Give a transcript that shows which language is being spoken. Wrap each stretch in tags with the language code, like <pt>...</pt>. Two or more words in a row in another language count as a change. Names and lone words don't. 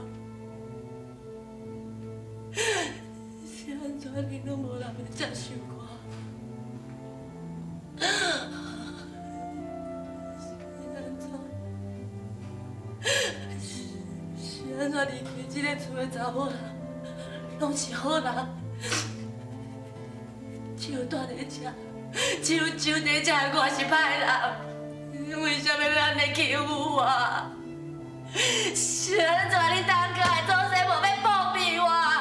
<nan>是安怎？恁拢无人要接受我？是安怎？是安怎离开这个厝的查某人，拢是好人，只有住在这。只有住在这，我是歹人，为什么要安尼欺负我？是安怎你当家的祖先无要保庇我？</nan>